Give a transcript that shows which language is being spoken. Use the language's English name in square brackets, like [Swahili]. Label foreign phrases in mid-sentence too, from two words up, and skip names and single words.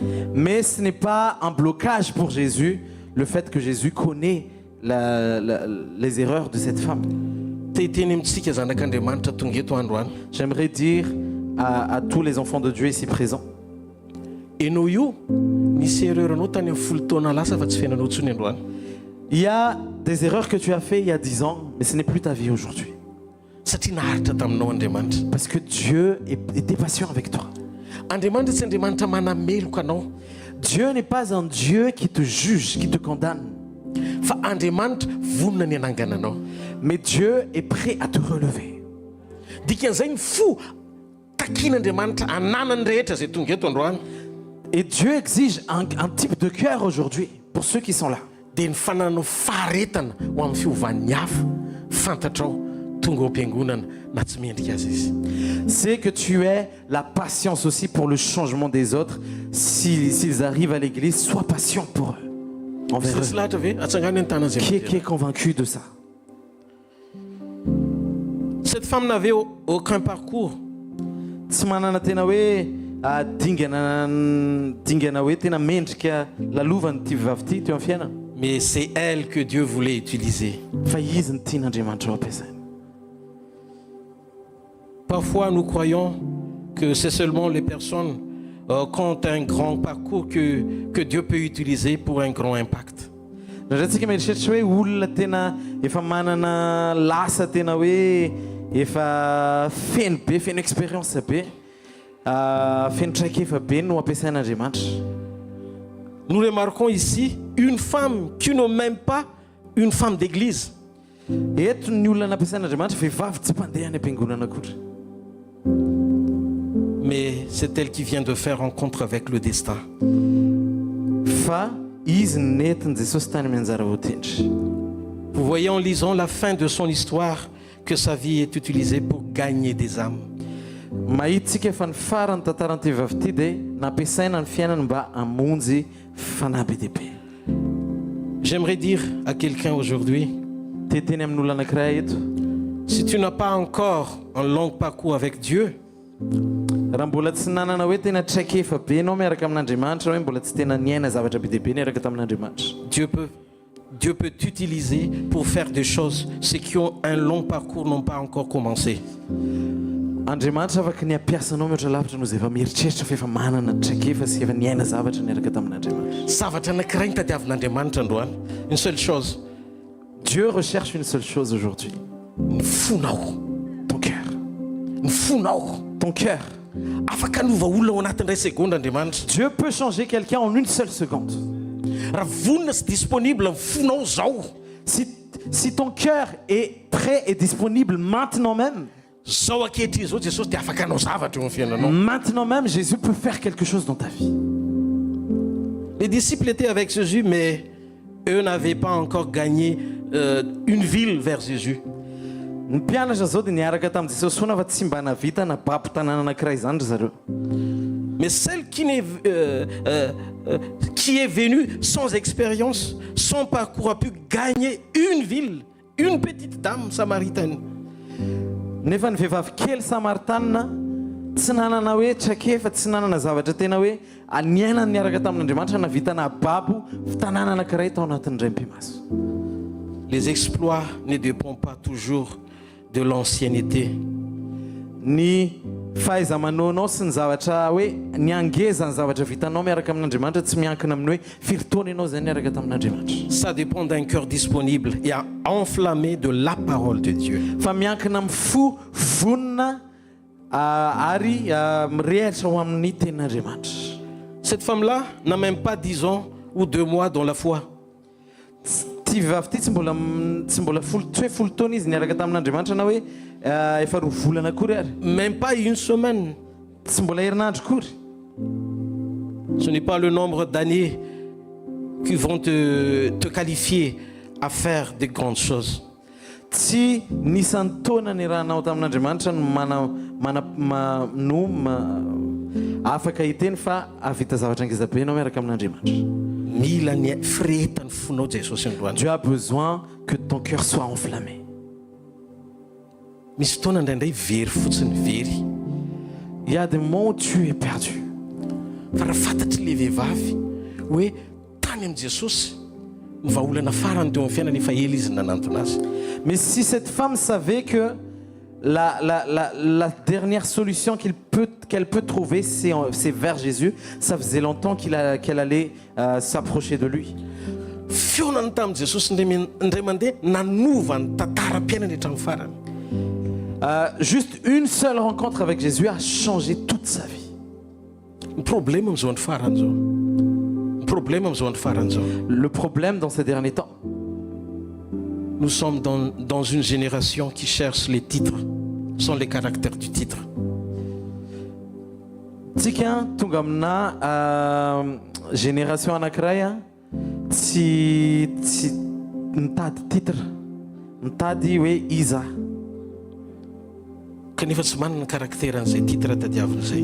[French] Mais ce n'est pas un blocage pour Jésus, le fait que Jésus connaît les erreurs de cette femme. [Malagasy] Tehiteny amintsika zanak'Andriamanitra tonga eto androany. [French] J'aimerais dire à tous les enfants de Dieu ici présents, [Malagasy] Enao io nisy erreur anao tany amin'ny folo taona lasa fa tsy fiainanao intsony androany. [French] il y a des erreurs que tu as fait il y a 10 ans, mais ce n'est plus ta vie aujourd'hui. [Malagasy] Satria naharitra taminao Andriamanitra. [French] Parce que Dieu était patient avec toi. [Malagasy] Andriamanitra tsy Andriamanitra manameloka anao. [French] Dieu n'est pas un Dieu qui te juge, qui te condamne. [Malagasy] fa Andriamanitra vonona ny anangananao. [French] Mais Dieu est prêt à te relever. [Malagasy] Dikan'izay ny fo takian'Andriamanitra ananany rehetra zay tonga eto androany. [French] Et Dieu exige un type de cœur aujourd'hui pour ceux qui sont là. [Malagasy] Dia ny fananao faharetana ho amin'ny fiovan'ny hafa fantatrao tonga ao am-piangonana na tsy mendrika azy izy. [French] C'est que tu aies la patience aussi pour le changement des autres. S'ils arrivent à l'église, sois patient pour eux. Envers [Malagasy] Tsy [French] eux. [Malagasy] lahatra ve atsangany ny tanany zay. [French] Qui est convaincu de ça? Cette femme n'avait aucun parcours. [Malagasy] Tsy manana tena hoe dingana hoe tena mendrika lalovany ty vavy ty teo amin'ny fiainana. [French] Mais c'est elle que Dieu voulait utiliser. [Malagasy] Fa izy ny tian'Andriamanitra ho ampiasaina. [French] Parfois, nous croyons que c'est seulement les personnes qui ont un grand parcours que Dieu peut utiliser pour un grand impact. [Malagasy] Ndraindraitsika mieritreritra hoe olona tena efa manana lasa tena hoe efa feno be, feno expérience be, feno traikefa be no ampiasain'Andriamanitra. [French] Nous remarquons ici une femme qui n'est même pas une femme d'église. [Malagasy] Eto ny olona nampiasain'Andriamanitra vehivavy tsy mpandeha any am-piangonana akory. [French] Mais c'est elle qui vient de faire rencontre avec le destin. [Malagasy] Fa izy netiny Jesosy tany amin'ny anjara voatendry. [French] Vous voyez en lisant la fin de son histoire que sa vie est utilisée pour gagner des âmes. [Malagasy] Mahitsika fa ny farany tantaran'ity vavy ity dia nampiasaina ny fiainany mba hamonjy fanahy be dehibe. [French] J'aimerais dire à quelqu'un aujourd'hui, [Malagasy] Teteny amin'olona anankiray eto, [French] si tu n'as pas encore un long parcours avec Dieu, [Malagasy] raha mbola tsy nanana hoe tena traikefa be anao miaraka amin'Andriamanitra, hoe mbola tsy tena niaina zavatra be dehibe niaraka tamin'Andriamanitra, [French] Dieu peut t'utiliser pour faire des choses. Ceux qui ont un long parcours n'ont pas encore commencé. [Malagasy] Andriamanitra afaka ny ampiasanao mihoatra lavitra no zay efa mieritreritra fa efa manana traikefa sy efa niaina zavatra niaraka tamin'Andriamanitra. Zavatra anankiray ny tadiavin'Andriamanitra androany. [French] Une seule chose, Dieu recherche une seule chose aujourd'hui. [Malagasy] ny fonao, [French] Ton cœur. [Malagasy] ny fonao. [French] Ton cœur. [Malagasy] Afaka anova olona ao anatin'ny 2 secondes Andriamanitra. [French] Dieu peut changer quelqu'un en une seule seconde. [Malagasy] Raha vonona sy disponible ny fonao zao, [French] Si ton cœur est prêt et disponible maintenant même, [Malagasy] zao ankehitriny zao Jesosy dia afaka anao zavatra eo amin'ny fiainanao. [French] maintenant même, Jésus peut faire quelque chose dans ta vie. Les disciples étaient avec Jésus, mais eux n'avaient pas encore gagné une ville vers Jésus. [Malagasy] Ny mpianatra zao dia niaraka tamin'i Jesosy foana fa tsy mba navita na baby tanàna anankiray zany ry zareo. [French] Mais celle qui est venue sans expérience, sans parcours, a pu gagner une ville, une petite dame samaritaine. [Malagasy] Nefa ny vehivavy kely Samaritanina tsy nanana hoe traikefa, tsy nanana zavatra tena hoe aniaina niaraka tamin'Andriamanitra navitana babo tanàna anankiray tao anatin'ny raim-pimaso. [French] Les exploits ne dépendent pas toujours de l'ancienneté. [Malagasy] Ny fahaiza-manaonao sy ny zavatra hoe ny angeza ny zavatra vitanao miaraka amin'Andriamanitra tsy miankina amin'ny hoe firy taona ianao zay niaraka tamin'Andriamanitra. [French] Ça dépend d'un cœur disponible et enflammé de la parole de Dieu. [Malagasy] Fa miankina amin'ny fo vonona ary mirehatra ho amin'ny tenin'Andriamanitra. [French] Cette femme-là n'a même pas 10 ans ou 2 mois dans la foi. [Malagasy] Ty vehivavy ty tsy mbola tsy hoe folo taona izy niaraka tamin'Andriamanitra na hoe efa 2 volana akory ary. [French] Même pas une semaine. [Malagasy] Tsy mbola herinandro kory. [French] Ce n'est pas le nombre d'années qui vont te qualifier à faire de grandes choses. [Malagasy] Tsy nisan'ny taona ny rahanao tamin'Andriamanitra no afaka hiteny fa avita zavatra angezabe ianao miaraka amin'Andriamanitra. Mila ny firehetany fonao Jesosy androany. [French] Dieu a besoin que ton cœur soit enflammé. [Malagasy] Misy fotoana indraindray very fotsiny very. [French] Il y a des moments où tu es perdu. [Malagasy] Fa raha fantatry le vehivavy hoe tany amin'ny Jesosy ny vahaolana farany teo amin'ny fiainany efa ela izy nanantona azy. [French] Mais si cette femme savait que la dernière solution qu'elle peut trouver, c'est vers Jésus, ça faisait longtemps qu'elle allait s'approcher de lui. [Malagasy] Fionany tamin'i Jesosy indray mandeha nanova ny tantaram-piainany hatramin'ny farany. [French] Juste une seule rencontre avec Jésus a changé toute sa vie. [Malagasy] Ny problème amin'izao ny farany zao. Ny problème amin'izao ny farany zao. [French] Le problème dans ces derniers temps, nous sommes dans une génération qui cherche les titres, sans les caractères du titre. [Malagasy] Tsika tonga amina génération anankiray a tsy mitady titre, mitady hoe iza. Kanefa tsy manana caractère an'izay titre tadiavina zay.